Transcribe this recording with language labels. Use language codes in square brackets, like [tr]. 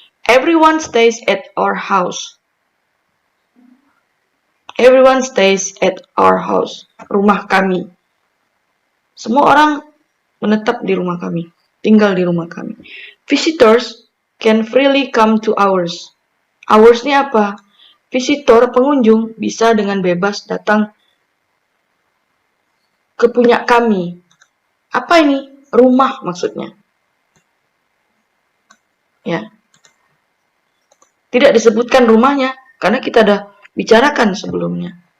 [en] Everyone stays at our house. Everyone stays at our house. [id] Rumah kami. Semua orang menetap di rumah kami. Tinggal di rumah kami. [en] Visitors can freely come to ours. [id] Ours ini apa? Visitor, pengunjung, bisa dengan bebas datang ke punya kami. Apa ini? Rumah maksudnya. Ya. Tidak disebutkan rumahnya karena kita ada bicarakan sebelumnya.